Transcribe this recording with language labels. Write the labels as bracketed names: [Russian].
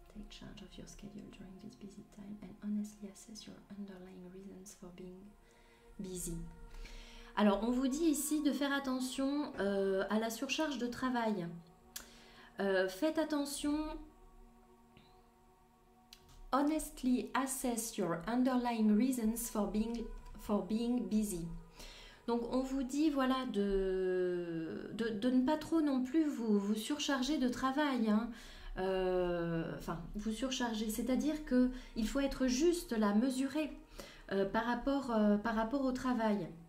[English] charge of your schedule during this busy time and honestly assess your underlying reasons for being busy. [French] Alors, on vous dit ici de faire attention à la surcharge de travail. Faites attention. [English] Honestly assess your underlying reasons for being busy. [French] Donc, on vous dit, voilà, de ne pas trop non plus vous surcharger de travail. Hein. Enfin, vous surcharger, c'est-à-dire qu'il faut être juste là, mesuré par rapport au travail.